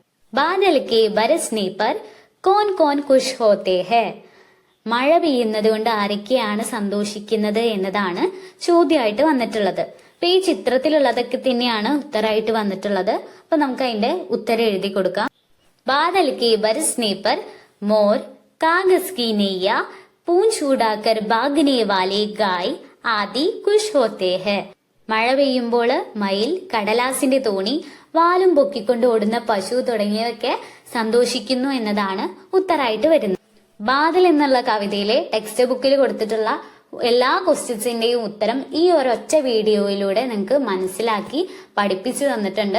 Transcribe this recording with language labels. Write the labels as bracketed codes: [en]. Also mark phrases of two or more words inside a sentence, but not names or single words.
[hi] बादल के बरसने पर कौन कौन खुश होते हैं, [ml] മഴ പെയ്യുന്നത് കൊണ്ട് ആരൊക്കെയാണ് സന്തോഷിക്കുന്നത് എന്നതാണ് ചോദ്യമായിട്ട് വന്നിട്ടുള്ളത്. അപ്പൊ ഈ ചിത്രത്തിലുള്ളതൊക്കെ തന്നെയാണ് ഉത്തരമായിട്ട് വന്നിട്ടുള്ളത്. അപ്പൊ നമുക്ക് അതിന്റെ ഉത്തരം എഴുതി കൊടുക്കാം. [hi] बादल के बरसने पर मोर, कागज की नैया, पूंछ उड़ाकर भागने वाले गाय आदि खुश होते हैं. [ml] മഴ പെയ്യുമ്പോൾ മയിൽ, കടലാസിന്റെ തോണി, വാലും പൊക്കിക്കൊണ്ട് ഓടുന്ന പശു തുടങ്ങിയവയൊക്കെ സന്തോഷിക്കുന്നു എന്നതാണ് ഉത്തരായിട്ട് വരുന്നത്. ബാദൽ എന്നുള്ള കവിതയിലെ ടെക്സ്റ്റ് ബുക്കിൽ കൊടുത്തിട്ടുള്ള എല്ലാ ക്വസ്റ്റ്യൻസിന്റെയും ഉത്തരം ഈ ഒരൊറ്റ വീഡിയോയിലൂടെ നിങ്ങൾക്ക് മനസ്സിലാക്കി പഠിപ്പിച്ചു തന്നിട്ടുണ്ട്.